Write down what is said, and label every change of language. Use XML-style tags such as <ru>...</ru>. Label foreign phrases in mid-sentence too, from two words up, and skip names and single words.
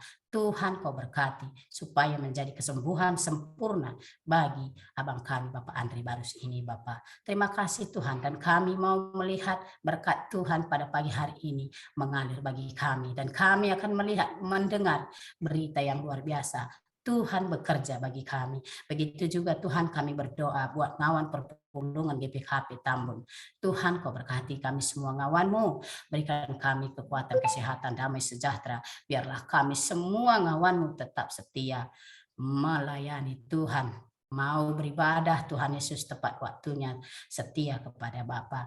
<id>Tuhan, Kau berkati supaya menjadi kesembuhan sempurna bagi abang kami Bapak Andre Barus ini Bapak. Terima kasih Tuhan, dan kami mau melihat berkat Tuhan pada pagi hari ini mengalir bagi kami, dan kami akan melihat, mendengar berita yang luar biasa. Tuhan bekerja bagi kami. Begitu juga Tuhan, kami berdoa buat</id> <btx>ngawan perpulungan</btx> <id>GPKP Tambun. Tuhan, Kau berkati kami semua ngawan-Mu. Berikan kami kekuatan, kesehatan, damai sejahtera. Biarlah kami semua ngawan-Mu tetap setia melayani Tuhan. Mau beribadah Tuhan Yesus tepat waktunya, setia kepada Bapa.</id>